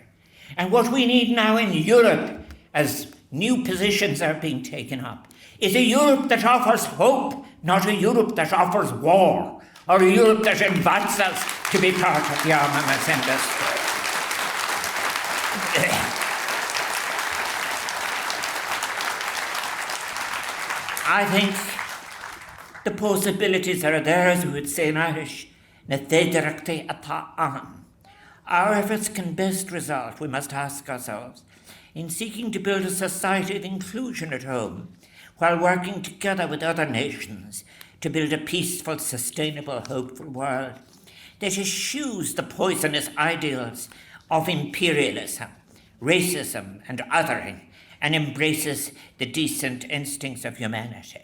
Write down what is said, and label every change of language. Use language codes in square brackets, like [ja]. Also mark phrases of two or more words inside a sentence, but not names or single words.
[en] And what we need now in Europe, as new positions are being taken up, is a Europe that offers hope, not a Europe that offers war, or a Europe that invites us to be part of the armaments industry. I think the possibilities are there, as we would say in Irish, [ga] na féidirachtaí atá ann. [en] Our efforts can best result, we must ask ourselves, in seeking to build a society of inclusion at home, while working together with other nations to build a peaceful, sustainable, hopeful world that eschews the poisonous ideals of imperialism, racism, and othering, and embraces the decent instincts of humanity.